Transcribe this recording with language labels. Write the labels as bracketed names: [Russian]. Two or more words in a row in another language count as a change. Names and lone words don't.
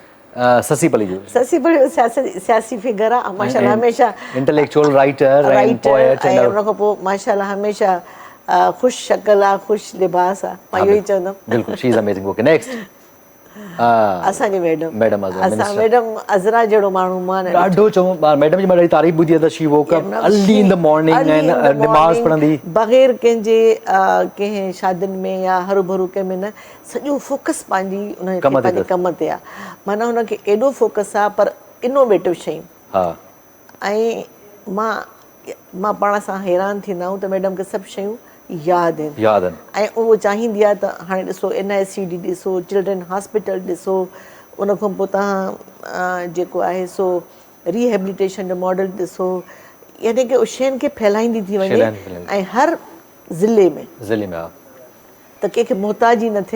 [Sindhi] ससी पली सियासी फिगर आहे माशाल्लाह, हमेशह [English] intellectual writer [Sindhi] ऐं उन खां पोइ माशाल्लाह हमेशह ख़ुशि शक्ल आहे, ख़ुशि लिबास आहे। मां इहो ई चवंदमि। असांजी मैडम अज़रा जहिड़ो माण्हू मां ॾाढो चऊं। मैडम जी मां ॾाढी तारीफ़ ॿुधी आहे त [English] she woke up early in the morning [Sindhi] ऐं नमाज़ पढ़ंदी बग़ैर कंहिंजे कंहिं शादियुनि में या हरू भरू कंहिं में न, सॼो फोकस पंहिंजी उन पंहिंजे कम ते आहे। माना हुनखे एॾो फोकस आहे पर इनोवेटिव शयूं। ऐं मां पाण सां हैरान थींदा आहियूं त मैडम खे सभु शयूं यादि आहिनि ऐं उहो चाहींदी आहे त हाणे ॾिसो NICD ॾिसो, [English] children hospital [Sindhi] ॾिसो, उन खां पोइ तव्हां जेको आहे सो रिहेबिलिटेशन जो मॉडल ॾिसो, यानी की उहो शयुनि खे फैलाईंदी थी वञे ऐं हर ज़िले में त कंहिंखे मोहताज ई न थिए।